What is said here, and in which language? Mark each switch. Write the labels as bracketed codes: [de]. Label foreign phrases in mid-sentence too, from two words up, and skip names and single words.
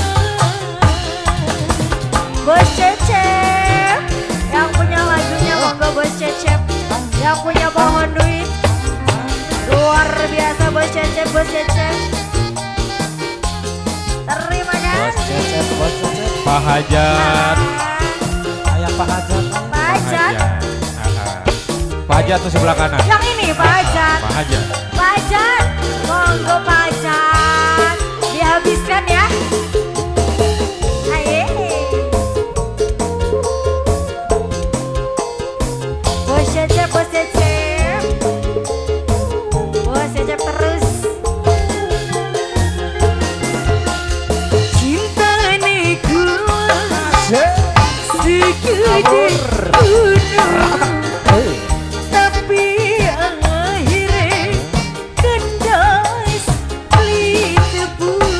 [id] Bos Cecep, yang punya lagunya monggo Bos Cecep, yang punya pohon duit. Luar biasa Bos Cecep, Bos Cecep. Terima kasih. Bos Cecep. Pak Hajat. Ayah Pak Hajat. Pak Hajat. Pak Hajat tuh sebelah kanan. Yang ini Pak Hajat. Pak Hajat. Pak Hajat, monggo Pak Hajat. Dihabiskan ya. Aye. Bos Cecep, Bos Cecep. Bos Cecep terus. Cinta negula segede gunung, tapi akhirnya kandas li tebu.